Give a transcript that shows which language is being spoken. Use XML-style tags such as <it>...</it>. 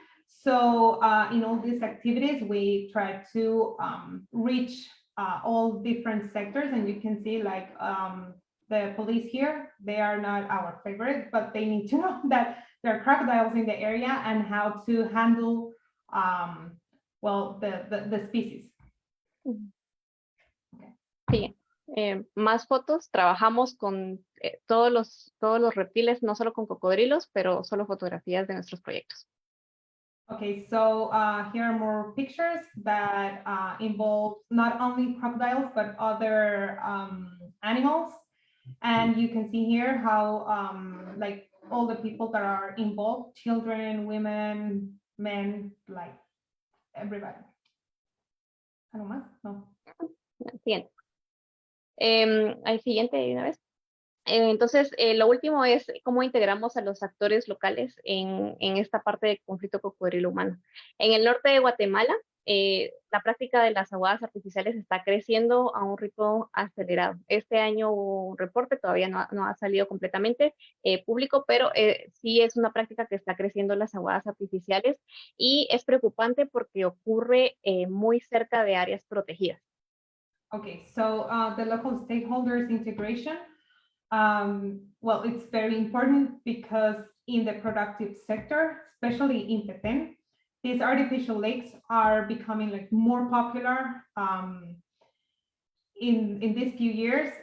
<en>So in all these activities, we try to reach all different sectors, and you can see like the police here, they are not our favorite, but they need to know that there are crocodiles in the area and how to handle, well, the species.</en> <es>Sí, más fotos. Trabajamos con todos los reptiles, no solo con cocodrilos, pero solo fotografías de nuestros proyectos.</es> <en>Okay, so here are more pictures that involve not only crocodiles, but other animals. And you can see here how like all the people that are involved, children, women, men, like everybody.</en> <es>¿Algo más? No. Siguiente. Al siguiente de una vez. Entonces, lo último es cómo integramos a los actores locales en esta parte del conflicto cocodrilo humano. En el norte de Guatemala, la práctica de las aguadas artificiales está creciendo a un ritmo acelerado. Este año hubo un reporte, todavía no ha salido completamente público, pero sí es una práctica que está creciendo las aguadas artificiales y es preocupante porque ocurre muy cerca de áreas protegidas.</es> <en>Okay, so the local stakeholders integration, well, it's very important because in the productive sector, especially in Petén, these artificial lakes are becoming like more popular in these few years.</en>